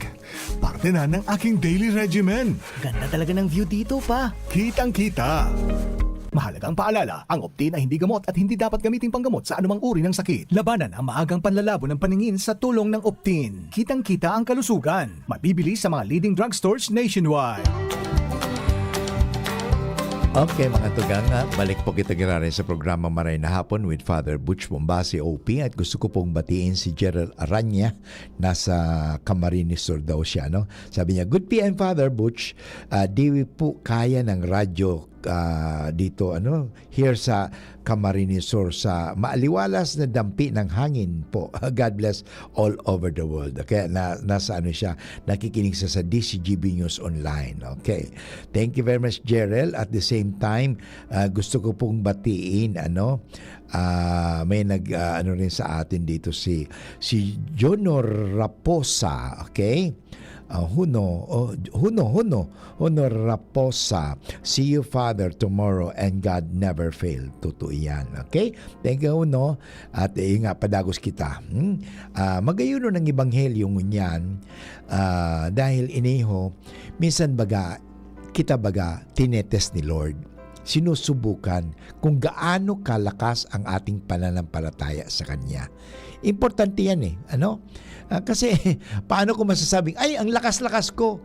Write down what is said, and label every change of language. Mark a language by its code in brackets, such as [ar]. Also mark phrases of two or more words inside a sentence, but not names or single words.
[tl] Parte na ng aking [en] daily regimen. [tl] Ganda talaga ng view dito pa. Kitang-kita! Mahalagang paalala, ang Optin ay hindi gamot at hindi dapat gamitin panggamot sa anumang uri ng sakit. Labanan ang maagang panlalabo ng paningin sa tulong ng Optin. Kitang-kita ang kalusugan. Mabibili sa mga [en] leading drugstores nationwide. [bik] Okay mga tugang, balik po kita girarin sa programa [tl] Maray na Hapon with Father Butch Bombasi OP at gusto ko pong batiin si Gerald Aranya, nasa Camarines Sur daw siya, no? Sabi niya, [en] good PM [tl] Father Butch, di po kaya ng radyo dito here sa Camarines Sur sa maaliwalas na dampi ng hangin po. [en] God bless all over the world. [tl] Kaya nasa siya, nakikinig sa DCGB News Online. Okay. [en] Thank you very much, Gerald. At the same time, [tl] gusto ko pong batiin may rin sa atin dito si Jonor Raposa, okay? Huno Raposa. [en] See you, Father, tomorrow and God never fail. [tl] Totoo yan. Okay? [en] Thank you, [tl] Huno. At nga, [bik] padagos kita. Magayuno ng Ebanghelyo ngunyan dahil iniho, minsan kita tinetest ni Lord. [tl] Sinusubukan kung gaano kalakas ang ating pananampalataya sa Kanya. Importante yan kasi paano ko masasabing, ay, ang lakas-lakas ko.